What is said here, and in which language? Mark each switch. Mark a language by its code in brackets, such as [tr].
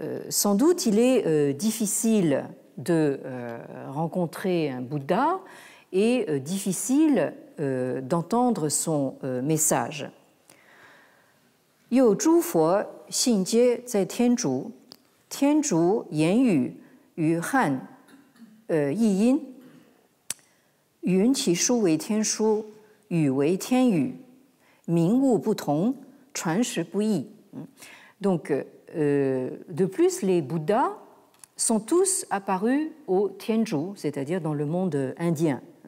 [fr] Sans doute, il est difficile de rencontrer un Bouddha et difficile d'entendre son message. [zh] 有诸佛信皆在天竺，天竺言语与汉译音，云其书为天书，语为天语，名物不同，传实不异。 [fr] Donc, de plus, les Bouddhas sont tous apparus au Tianzhu, c'est-à-dire dans le monde indien.